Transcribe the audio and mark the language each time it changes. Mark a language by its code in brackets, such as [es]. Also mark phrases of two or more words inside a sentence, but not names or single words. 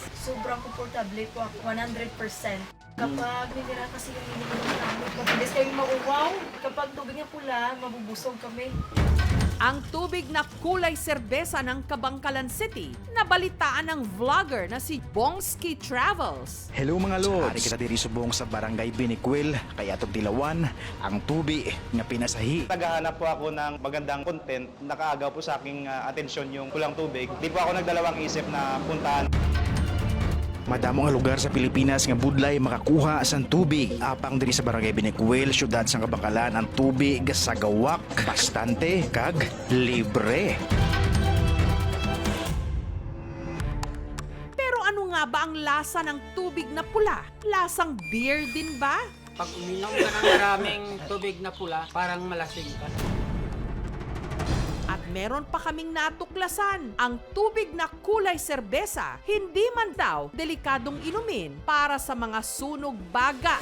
[tl] Sobrang komportable po ako, 100%. Kapag mineral kasi yung ininom namin, mabilis kami mauwaw. Kapag tubig na pula, mabubusog kami. Ang tubig na kulay serbesa ng Kabangkalan City, nabalitaan ng vlogger na si Bongski Travels. Hello mga lods! [hil] Ari kita diri subong sa Barangay Biniquil, kaya itong dilawan, ang tubi nga pinasahi. [tl] Naghahanap po ako ng magandang content, nakaagaw po sa aking atensyon yung kulang tubig. Di po ako nagdalawang isip na puntahan. [hil] Madamo nga lugar sa Pilipinas nga budlay makakuha sa tubig. Apang diri sa Barangay Biniquil, syudad sa Kabangkalan, ang tubig sa gawak, bastante kag libre. [tl] Pero ano nga ba ang lasa ng tubig na pula? Lasang beer din ba? Pag uminom ka ng maraming tubig na pula, parang malasing ka. At meron pa kaming natuklasan, ang tubig na kulay serbesa, hindi man daw delikadong inumin para sa mga sunog baga.